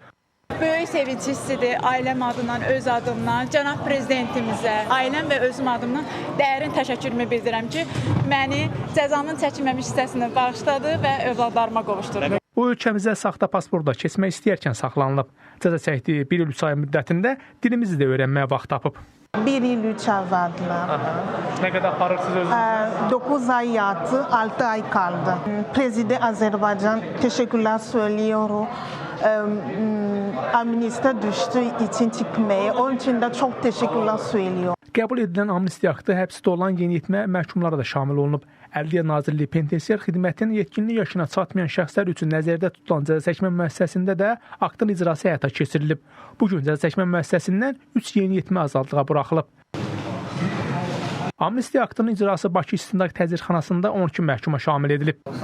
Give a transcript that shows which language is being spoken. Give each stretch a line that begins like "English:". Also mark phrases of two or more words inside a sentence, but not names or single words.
Azerbaijani: Böyük sevinç hissidir ailəm adından, öz adımdan, cənab prezidentimizə, ailəm və özüm adımdan dərin təşəkkürümü bildirirəm ki, məni cəzanın çəkilməmiş hissəsini bağışladı və övladlarıma qovuşdurdu. O, ölkəmizə saxta pasportla keçmək istəyərkən saxlanılıb. Cəza çəkdiyi 1 il 3 ay müddətində dilimizi də öyrənməyə vaxt tapıb. 1 il 3 ay vardılar. Nə qədər aparırsınız özünüz?
Turkish: 9 ay yattı, 6 ay kaldı. Prezident Azerbaycan teşekkürler söylüyorum. Amnistiya düştüğü için çıkmaya. Onun için de çok teşekkürler söylüyorum.
Azerbaijani: Qəbul edilən amnistiya aktı həbsdə olan yeniyetmə məhkumlara da şamil olunub. Ədliyyə Nazirliyi penitensiar xidmətinin yetkinlik yaşına çatmayan şəxslər üçün nəzərdə tutulan cəza çəkmə müəssisəsində də aktın icrası həyata keçirilib. Bugün cəza çəkmə müəssisəsindən 3 yeniyetmə azadlığa buraxılıb. Amnistiya aktının icrası Bakı İstintaq Təcridxanasında 12 məhkuma şamil edilib.